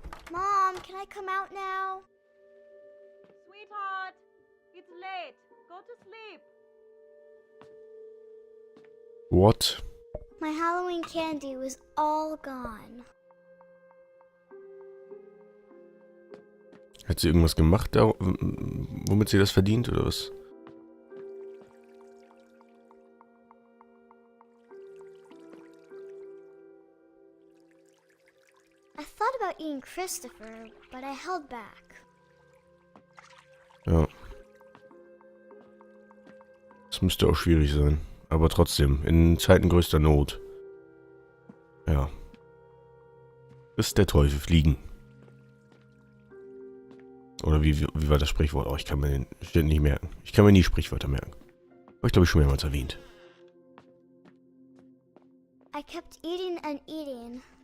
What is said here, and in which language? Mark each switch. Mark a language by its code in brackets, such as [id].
[en] Mom, can I come out now? Sweetheart, it's late. Go to sleep. What? My Halloween candy was all gone. [de] Hat sie irgendwas gemacht, womit sie das verdient, oder was? [en] I thought about eating Christopher, but I held back. [de] Ja. Das müsste auch schwierig sein. Aber trotzdem, in Zeiten größter Not. Ja. Ist der Teufel fliegen. Oder wie war das Sprichwort? Oh, ich kann mir den Schnitt nicht merken. Ich kann mir nie Sprichwörter merken. Habe ich, glaube ich, schon mehrmals erwähnt. [en] I kept eating and eating.